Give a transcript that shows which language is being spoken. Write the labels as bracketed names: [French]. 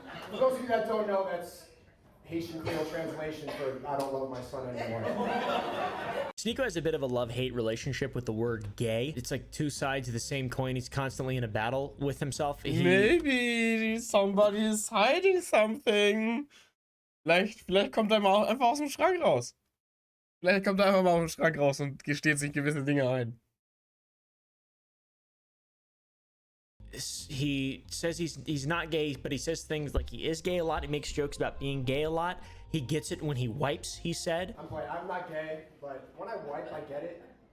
[English] For those of you that don't know, that's Haitian Creole translation for I don't love my son anymore. SNEAKO has a bit of a love-hate relationship with the word gay. It's like two sides of the same coin. He's constantly in a battle with himself. Maybe somebody is hiding something. [German] Vielleicht kommt er mal einfach aus dem Schrank raus. Vielleicht kommt er einfach mal aus dem Schrank raus und gesteht sich gewisse Dinge ein. [English] He says he's not gay, but he says things like he is gay a lot. He makes jokes about being gay a lot. He gets it when he wipes, he said. I'm not gay, but when I wipe, I get it.